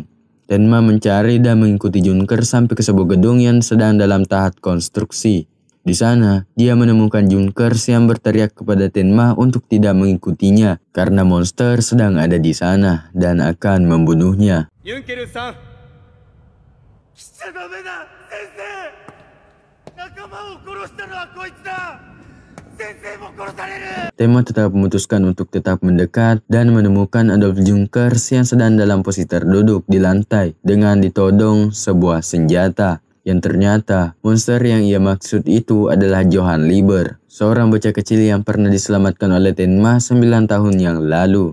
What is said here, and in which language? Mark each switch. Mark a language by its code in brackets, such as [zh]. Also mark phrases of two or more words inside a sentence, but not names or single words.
[id] Tenma mencari dan mengikuti Junkers sampai ke sebuah gedung yang sedang dalam tahap konstruksi. Di sana, dia menemukan Junkers yang berteriak kepada Tenma untuk tidak mengikutinya karena monster sedang ada di sana dan akan membunuhnya. [ja] Junker-san! しちゃダメだ先生仲間を殺したのはこいつだ先生も殺される [id] Tenma tetap memutuskan untuk tetap mendekat dan menemukan Adolf Junkers yang sedang dalam posisi terduduk di lantai dengan ditodong sebuah senjata. Yang ternyata monster yang ia maksud itu adalah Johann Lieber, seorang bocah kecil yang pernah diselamatkan oleh Tenma 9 tahun yang lalu.